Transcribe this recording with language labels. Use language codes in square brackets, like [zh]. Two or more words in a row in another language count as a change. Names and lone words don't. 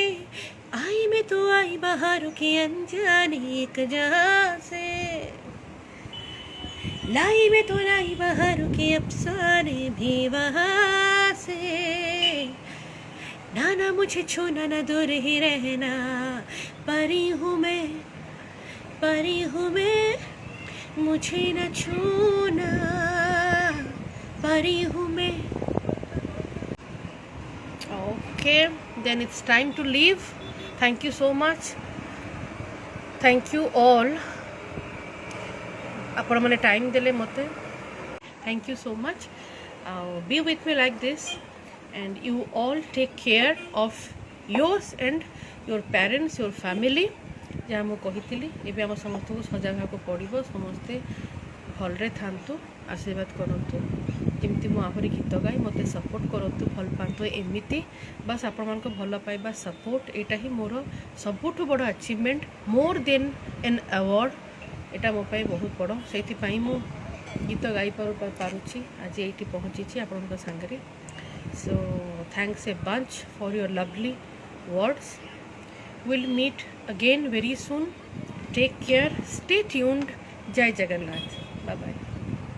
[hi] आई मैं तो आई बहारों की अनजानी एक जहां से, लाई मैं तो लाई बहारों के अफसाने भी वहाँ से। ना मुझे छूना ना दूर ही रहना, परी हूँ मैं, मुझे न छूना, परी हूँ मैं। [en] Okay, then it's time to leave. Thank you so much. Thank you all. [or] ଆପଣ ମାନେ ଟାଇମ୍ ଦେଲେ ମୋତେ, [en] thank you so much. Be with me like this, and you all take care of yours and your parents, your family. [or] ଯାହା ମୁଁ କହିଥିଲି, ଏବେ ଆମ ସମସ୍ତଙ୍କୁ ସଜାଗ ହେବାକୁ ପଡ଼ିବ। ସମସ୍ତେ ଭଲରେ ଥାନ୍ତୁ, ଆଶୀର୍ବାଦ କରନ୍ତୁ, ଯେମିତି ମୁଁ ଆହୁରି ଗୀତ ଗାଇ ମୋତେ ସପୋର୍ଟ କରନ୍ତୁ, ଭଲ ପାଆନ୍ତୁ ଏମିତି। ବାସ୍ ଆପଣମାନଙ୍କ ଭଲ ପାଇବା ସପୋର୍ଟ, ଏଇଟା ହିଁ ମୋର ସବୁଠୁ ବଡ଼ [en] achievement, more than an award. [or] ଏଇଟା ମୋ ପାଇଁ ବହୁତ ବଡ଼, ସେଇଥିପାଇଁ ମୁଁ ଗୀତ ଗାଇପାରୁଛି, ଆଜି ଏଇଠି ପହଞ୍ଚିଛି ଆପଣଙ୍କ ସାଙ୍ଗରେ। [en] so thanks a bunch for your lovely words. We'll meet again very soon. Take care, stay tuned. Jai Jagannath. Bye bye.